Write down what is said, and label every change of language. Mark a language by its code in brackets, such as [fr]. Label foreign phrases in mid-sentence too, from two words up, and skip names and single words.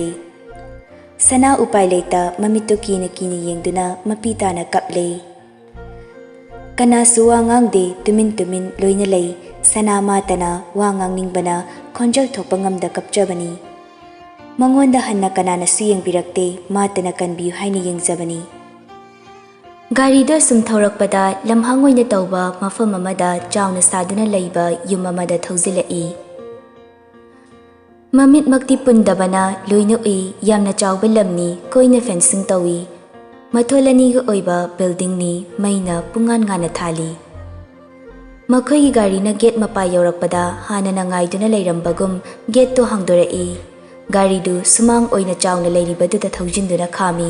[mni] Sana upai leita mamito kina yengduna mapitana kaple Kana suwa ngangde tumin loina lei Sana matana wangang ningbana khonjal thokpa ngamda kapjabani Mangonda hanna kanana suyeng birakte matana kanbiu haini yengjabani Gari da sum thorakpada lamhangoina tawba mafam amada chauna saduna leiba yum amada thawjilai Mamit makti pundabana loina ui yamna chawba lamni koina fencing tawi Matholani ga oiba building ni maina pungan ngana thali Makhoi gari na gate mapa yaurakpada hana na ngaiduna leirambagum gate to hangdorai gari du sumang oina chauna leiribadu ta thaujinduna khami